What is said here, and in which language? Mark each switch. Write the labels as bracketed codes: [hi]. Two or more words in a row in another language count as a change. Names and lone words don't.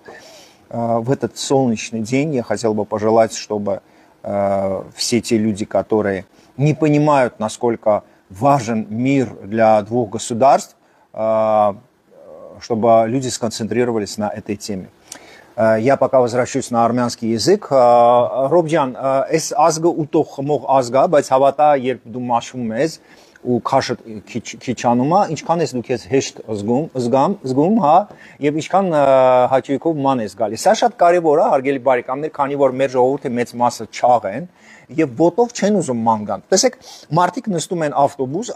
[ru] В этот солнечный день я хотел бы пожелать, чтобы все те люди, которые не понимают, насколько важен мир для двух государств, чтобы люди сконцентрировались на этой теме. Я пока возвращусь на армянский язык. [hy] Ռոբջան, այս ազգը ուտող խմող ազգա, բայց հավատա, երբ դու մաշվում ես ու քաշը քիչանում է, ինչքան ես դու քեզ հեշտ զգում, հա, եւ ինչքան հաճույքով ման ես գալիս։ Սա շատ կարեւոր է, հարգելի բարեկամներ, քանի որ մեր ժողովուրդի մեծ մասը չաղ են եւ ոտով չեն ուզում ման գան։ Տեսեք, մարդիկ նստում են ավտոբուս,